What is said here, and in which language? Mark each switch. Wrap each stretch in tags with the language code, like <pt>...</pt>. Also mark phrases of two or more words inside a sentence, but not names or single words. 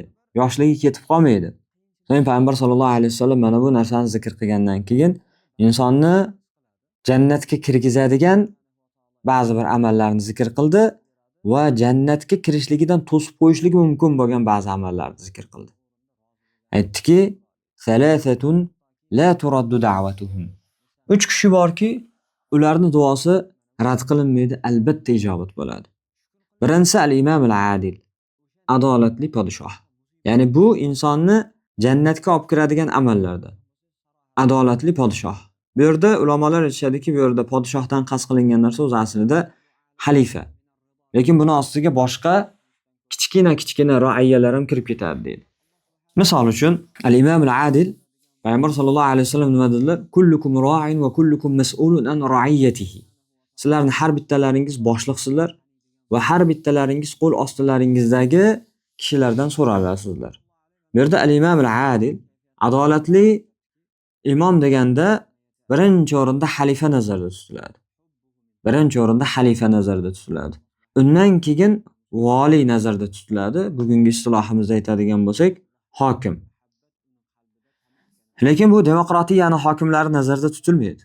<uz>Yoshligi ketib qolmaydi. So'ng payg'ambar sollallohu alayhi vasallam mana bu narsani zikr qilgandan keyin insonni jannatga kirgizadigan ba'zi bir amallarni zikr qildi va jannatga kirishligidan to'sib qo'yishligi mumkin bo'lgan ba'zi amallarni zikr qildi.</uz> <ar>Aytdiki, ثلاثة لا ترد دعوتهم.</ar> <uz>3 kishi borki, ularning duosi rad qilinmaydi, albatta ijobat bo'ladi. Birinchisi</uz> <ar>الإمام العادل,</ar> <uz>adolatli podshoh. Ya'ni bu insonni jannatga olib kiradigan amallardan. Adolatli podshoh. Bu yerda ulamolar aytishadiki, bu yerda podshohdan qasd qilingan narsa o'z aslida xalifa. Lekin buni ostiga boshqa kichkina ro'ayyalar ham kirib ketadi deydi. Misol uchun,</uz> <ar>الإمام العادل,</ar> <uz>Payg'ambar sollallohu alayhi vasallam nima dedilar?</uz> <ar>كلكم راع وكلكم مسؤول عن رعيته.</ar> <uz>Sizlarning har bittalaringiz boshliqsizlar va har bittalaringiz qo'l ostilaringizdagi kishilardan so'ralasizlar. Bu yerda</uz> <ar>الإمام العادل,</ar> <uz>adolatli imom deganda birinchi o'rinda xalifa nazarda tutiladi. Birinchi o'rinda xalifa nazarda tutiladi. Undan keyin vali nazarda tutiladi. Bugungi istilohimizda aytadigan bo'lsak, hokim. Lekin bu demokratiyani hokimlari nazarda tutilmaydi.</uz>